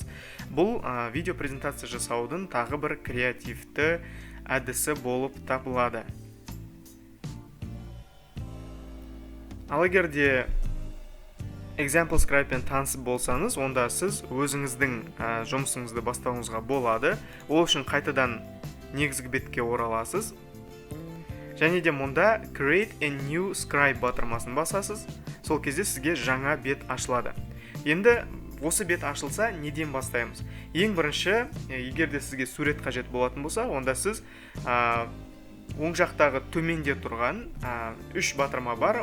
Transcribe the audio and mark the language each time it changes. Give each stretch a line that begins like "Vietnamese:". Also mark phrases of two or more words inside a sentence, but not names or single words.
Kazakh: Бұл видео презентация жасаудың тағы бір креативті әдісі болып табылады. Ал егерде
English: example scribe-
Kazakh: пен танысып болсаңыз, онда сіз өзіңіздің жұмысыңызды бастауыңызға болады. Ол үшін қайтадан негізгі бетке ораласыз. Және де мұнда
English: create a new scribe
Kazakh: батырмасын басасыз. Сол кезде сізге жаңа бет ашылады. Енді осы бет ашылса, неден бастаймыз? Ең бірінші, егерде сізге сурет қажет болатын болса, онда сіз оң жақтағы төменде тұрған 3 батырма бар.